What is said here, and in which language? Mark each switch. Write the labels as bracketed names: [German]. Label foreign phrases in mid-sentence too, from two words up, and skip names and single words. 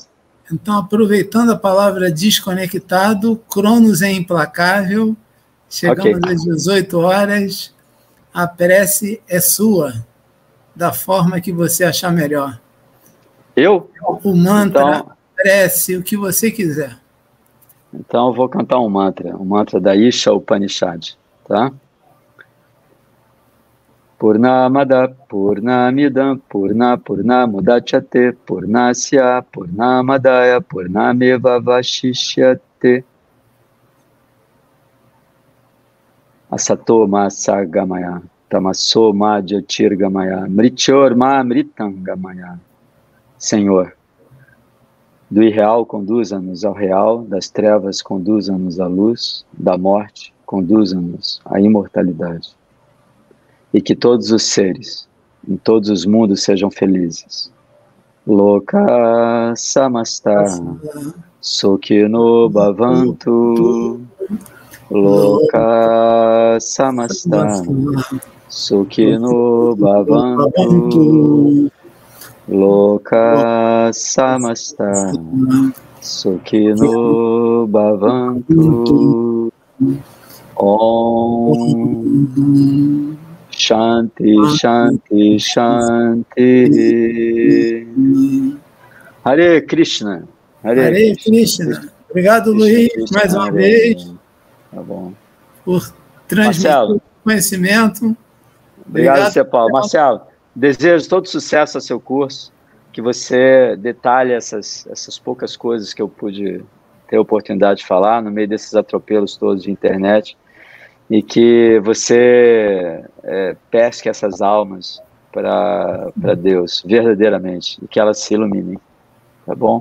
[Portuguese] Então, aproveitando a palavra desconectado, Cronos é implacável, chegamos às 18 horas, a prece é sua, da forma que você achar melhor. Eu? O mantra, então, prece, o que você quiser. Então eu vou cantar um mantra da Isha Upanishad, tá? [Sanskrit] Purnamada Purnamidam Purnamudachyate Purnasya Purnamadaya Purnameva Vashishyate Asato ma sargamaya Tamaso ma jyotirgamaya Mrityor ma mritangamaya. [Portuguese] Senhor, do irreal conduza-nos ao real, das trevas conduza-nos à luz, da morte conduza-nos à imortalidade. E que todos os seres, em todos os mundos, sejam felizes. [Sanskrit] Loka samasta sukhino bhavantu. Loka samasta sukhino bhavantu. Loka samasta sukhino bhavantu. Om Shanti, Shanti, Shanti. Hare Krishna. Hare Krishna. [Portuguese] Obrigado, Luiz, mais uma vez. Tá bom. Por transmitir o conhecimento. Obrigado, Sr. Paulo. Marcelo, desejo todo sucesso ao seu curso, que você detalhe essas poucas coisas que eu pude ter a oportunidade de falar no meio desses atropelos todos de internet, e que você pesque essas almas para Deus, verdadeiramente, e que elas se iluminem, tá bom?